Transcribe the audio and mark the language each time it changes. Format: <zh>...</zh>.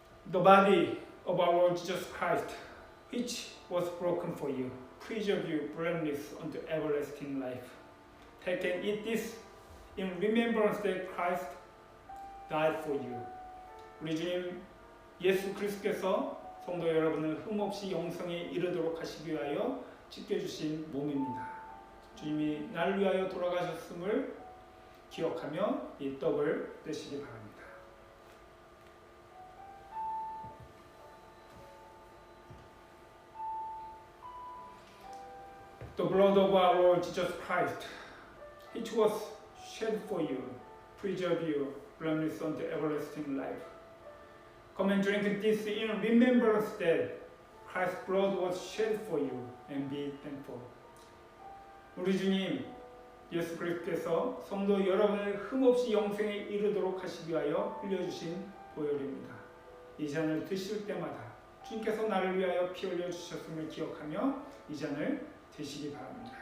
<en>The body of our Lord Jesus Christ, which was broken for you, preserve you blameless unto everlasting life. Take and eat this in remembrance that Christ died for you.</en> <ko>우리 주님 예수 그리스도께서 성도 여러분을 흠없이 영생에 이르도록 하시기 위하여 지켜주신 몸입니다. 주님이 나를 위하여 돌아가셨음을 기억하며 이 떡을 떼시기 바랍니다.</ko> <en>The blood of our Lord Jesus Christ, which was shed for you, preserve you blameless unto everlasting life. Come and drink this in remembrance that Christ's blood was shed for you, and be thankful.</en> <ko>우리 주님 예수 그리스도께서 성도 여러분을 흠없이 영생에 이르도록 하시기 위하여 흘려주신 보혈입니다. 이 잔을 드실 때마다 주님께서 나를 위하여 피 흘려 주셨음을 기억하며 이 잔을 드시기 바랍니다.</ko>